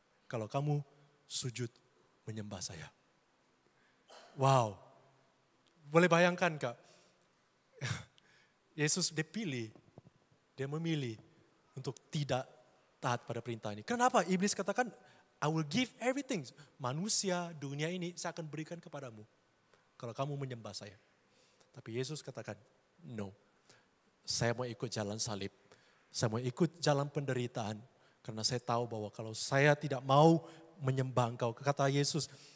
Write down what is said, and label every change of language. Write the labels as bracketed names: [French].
[Indonesian] Kalau kamu sujud menyembah saya. Wow. Boleh bayangkan Kak. Yesus dia memilih untuk tidak taat pada perintah ini. Kenapa? Iblis katakan, [English] I will give everything. [Indonesian] Manusia, dunia ini saya akan berikan kepadamu. Kalau kamu menyembah saya. Tapi Yesus katakan, no. Saya mau ikut jalan salib. Saya mau ikut jalan penderitaan. Karena saya tahu bahwa kalau saya tidak mau menyembah engkau. Kata Yesus.